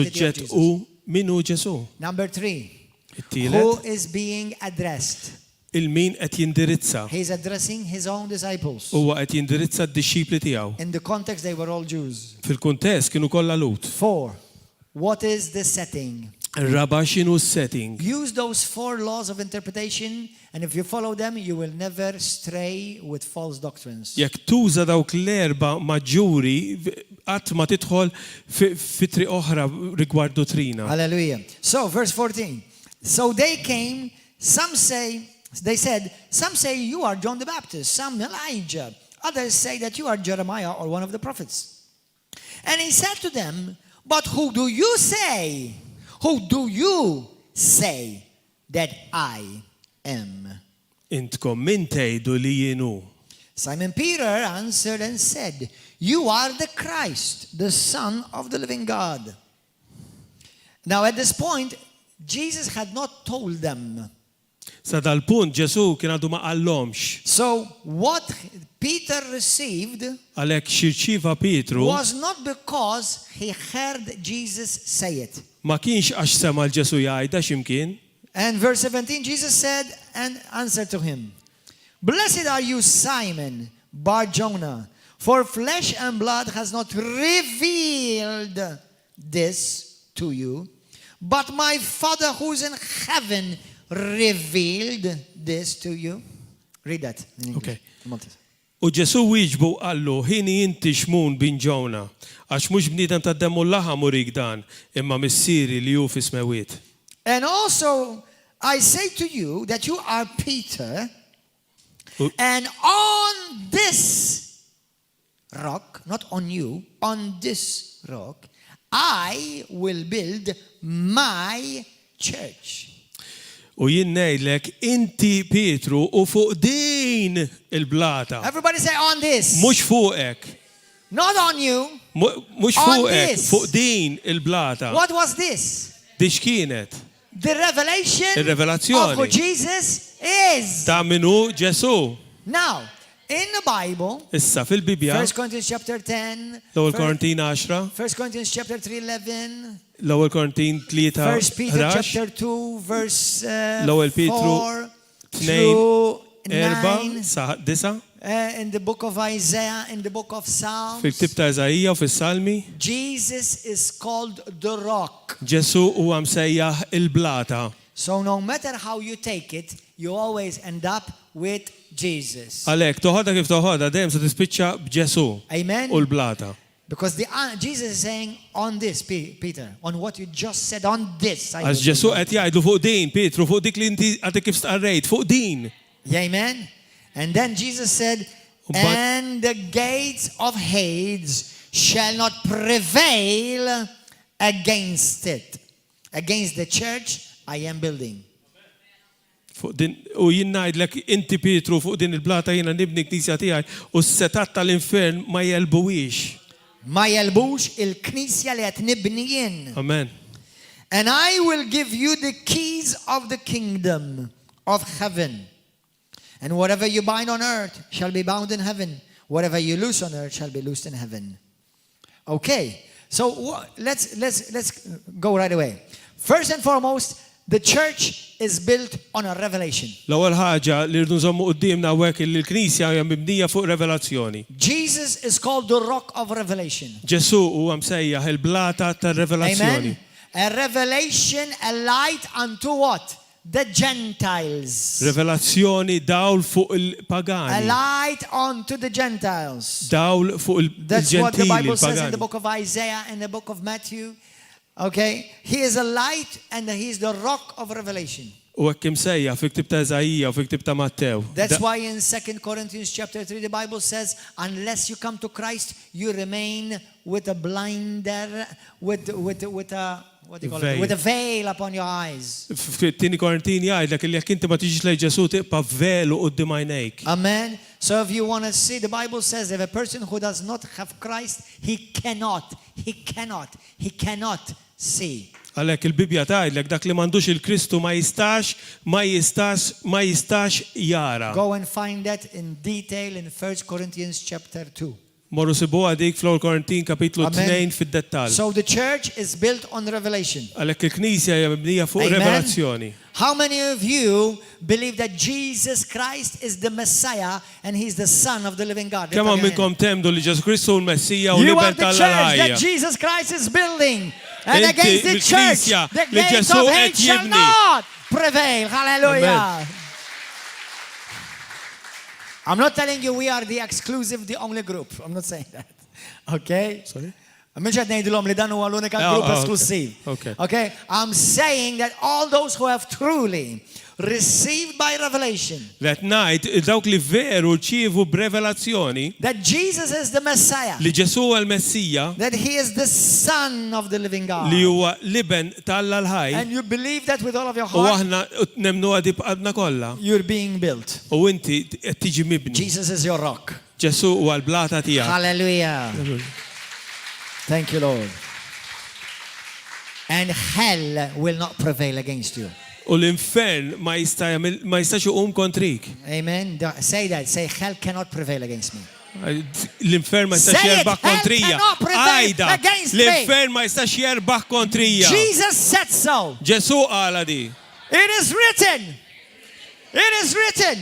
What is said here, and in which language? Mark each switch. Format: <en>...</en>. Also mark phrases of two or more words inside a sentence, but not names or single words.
<mt>Is-suġġett</mt> <en>Jesus.</en> <mt>hu minu Ġesu.</mt> <en>Number three,</en> <mt>It-tielet</mt> <en>who is being addressed?</en> <mt>il-min qed jindirizza.</mt> <en>He's addressing his own disciples.</en> <mt>Huwa qed jindirizza d-dixxipli tiegħu.</mt> <en>In the context, they were all Jews.</en> <mt>Fil-kuntest kienu kollha Lut.</mt> <en>Four, what is the setting?</en> <mt>Ir-raba' x'inhu s-setting.</mt> <en>Use those four laws of interpretation, and if you follow them, you will never stray with false doctrines.</en> <mt>Jekk tuża dawk l-erba' maġġuri qatt ma tidħol fi triq oħra rigward dottrina.</mt> <en>Hallelujah. So, verse 14. So they came, some said, you are John the Baptist, some Elijah. Others say that you are Jeremiah or one of the prophets. And he said to them, but who do you say? Who do you say that I am?</en> <mt>Intkom min tgħidu li jienu.</mt> <en>Simon Peter answered and said, you are the Christ, the Son of the living God. Now at this point, Jesus had not told them.</en> <mt>Sa dal-punt Ġesu kien għadu ma qallhomx.</mt> <en>So what Peter received</en> <mt>Għalhekk xirċieva Pietru</mt> <en>was not because he heard Jesus say it.</en> <mt>ma kienx għax sema l-Ġesu jgħidha x'imkien.</mt> <en>And verse 17, Jesus said and answered to him, blessed are you, Simon, Bar-Jonah, for flesh and blood has not revealed this to you, but my Father who is in heaven revealed this to you. Read that in English. Okay.</en> <mt>U Ġesu wieġbu qallu ħini inti xmun bin ġewna għax mhux bniedem tad-demm u l-laħam urik dan imma missieri li hu fis-smewiet.</mt> <en>And also I say to you that you are Peter, and on this rock, not on you, on this rock, I will build my church.</en> <mt>U jien ngħidlek inti Pietru u fuq din il-blata.</mt> <en>Everybody say on this.</en> <mt>Mhux fuqek.</mt> <en>Not on you.</en> <mt>Mhux</mt> <en>On</en> <mt>fuqek,</mt> <en>this.</en> <mt>fuq din il-blata.</mt> <en>What was this?</en> <mt>Dix kienet?</mt> <en>The revelation</en> <mt>Il-revelazzjoni.</mt> <en>of who Jesus is.</en> <mt>Ta' minu Ġesu.</mt> <en>Now, in the Bible,</en> <mt>Issa fil-Bibja,</mt> <en>1 Corinthians chapter 10,</en> <mt>l-ewwel Korintin 10,</mt> <en>1 Corinthians chapter 3:11,</en> <mt>l-ewwel Korintin 3,</mt> <en>1 Peter 11, chapter 2 verse</en> <mt>L-ewwel Petru</mt> <en>4 2, through 4 9,</en> <mt>sa 9,</mt> <en>in the book of Isaiah, in the book of Psalms,</en> <mt>fil-ktib ta' Eżajija u fis-Salmi,</mt> <en>Jesus is called the rock.</en> <mt>Ġesu huwa msejjaħ il-blata.</mt> <en>So no matter how you take it, you always end up with Jesus.</en> <mt>Għalhekk toħodha kif toħodha dejjem se tispiċċa b'Ġesu</mt> <en>Amen.</en> <mt>u l-blata.</mt> <en>Because Jesus is saying on this, Peter, on what you just said, on this. I</en> <mt>Għax</mt> <en>will</en> <mt>Ġesu</mt> <en>do.</en> <mt>qed jgħidlu fuq din, Pietru, fuq dik li inti għadek kif stqarrejt, fuq din.</mt> <en>Yeah, amen. And then Jesus said, But- and the gates of Hades shall not prevail against it. Against the church I am building.</en> <mt>Fuq din u jien ngħidlek inti Pietru fuq din il-blata jiena nibni knisja tiegħi u s-setat tal-infern ma jelbuwix. Ma jelbux il-knisja li qed nibni jien.</mt> <en>Amen. And I will give you the keys of the kingdom of heaven. And whatever you bind on earth shall be bound in heaven. Whatever you loose on earth shall be loosed in heaven. Okay. So let's go right away. First and foremost, the church is built on a revelation.</en> <mt>L-ewwel ħaġa li rridu nżommu qudiemna hekk li l-Knisja hija mibnija fuq revelazzjoni.</mt> <en>Jesus is called the rock of revelation.</en> <mt>Ġesu huwa msejjaħ il-blata tar-revelazzjoni.</mt> <en>Amen. A revelation, a light unto what? The Gentiles.</en> <mt>Revelazzjoni dawl fuq</mt> <en>A</en> <mt>il-pagani.</mt> <en>light unto the Gentiles.</en> <mt>Dawl fuq</mt> <en>That's what the</en> <mt>il-ġentili,</mt> <en>Bible says in the</en> <mt>il-pagani.</mt> <en>book of Isaiah and the book of Matthew. Okay? He is a light and he is the rock of revelation.</en> <mt>U hekk imsejjaħ fi ktieb ta' Eżajija u fi ktieb ta' Mattew.</mt> <en>That's why in 2 Corinthians chapter 3 the Bible says, unless you come to Christ, you remain with a blinder, with a what do you call it? Veil. With a veil upon your eyes.</en> <mt>Fit-tieni Korintini jgħidlek li jekk inti ma tiġix lejn Ġesu tibqa' velu quddiem għajnejk.</mt> <en>Amen. So if you want to see, the Bible says if a person who does not have Christ, he cannot see.</en> <mt>Għalhekk il-Bibja tgħidlek dak li m'għandux il-Kristu ma jistax jara.</mt> <en>Go and find that in detail in 1 Corinthians chapter 2.</en> <mt>Morru sibuha dik fl-ewwel Korintin kapitlu</mt> <en>Amen.</en> <mt>2 fid-dettall.</mt> <en>So the church is built on revelation.</en> <mt>Għalhekk il-Knisja hija mibnija fuq</mt> <en>Amen.</en> <mt>revelazzjoni.</mt> <en>How many of you believe that Jesus Christ is the Messiah and he's the Son of the living God?</en> <mt>Kemm hawn minnkom temdu li Ġesu Kristu l-Messija u</mt> <en>You are</en> <mt>liben</mt> <en>the church that</en> <mt>tal-ħajja.</mt> <en>Jesus Christ is building. And</en> <mt>Inti</mt> <en>against the church,</en> <mt>bil-Knisja</mt> <en>the</en> <mt>li</mt> <en>gates</en> <mt>Ġesu</mt> <en>of</en> <mt>qed</mt> <en>hate shall</en> <mt>jibni.</mt> <en>not prevail. Hallelujah. Amen. I'm not telling you we are the exclusive, the only group. I'm not saying that. Okay? Sorry?</en> <mt>Mhux qed ngħidilhom li dan huwa l-unika</mt> <en>Oh, group okay.</en> <mt>esklusiv.</mt> <en>Okay. Okay? I'm saying that all those who have truly received by revelation</en> <mt>Let ngħid dawk li veru rċievu b'revelazzjoni</mt> <en>that Jesus is the Messiah,</en> <mt>li Ġesu huwa l-Messija</mt> <en>that he is the Son of the living God,</en> <mt>li huwa liben tal-ħaj</mt> <en>and you believe that with all of your</en> <mt>u</mt> <en>heart,</en> <mt>aħna nemnu għadi b'qadna kollha.</mt> <en>you're being built.</en> <mt>U inti qed tiġi mibni.</mt> <en>Jesus is your rock.</en> <mt>Ġesu huwa l-blata tiegħek.</mt> <en>Hallelujah. Thank you, Lord. And hell will not prevail against you.</en> <mt>U l-infern ma jistax iqum kontrik.</mt> <en>Amen. Say that. Say, hell cannot prevail against me.</en> <mt>L-infern ma jistax</mt> <en>Say it,</en> <mt>jerbaħ</mt> <en>hell</en> <mt>kontrija.</mt> <en>cannot prevail</en> <mt>Għajda,</mt> <en>against me.</en> <mt>l-infern ma jistax jerbaħ kontrija.</mt> <en>Jesus said so.</en> <mt>Ġesu qala di.</mt> <en>It is written. It is written.</en>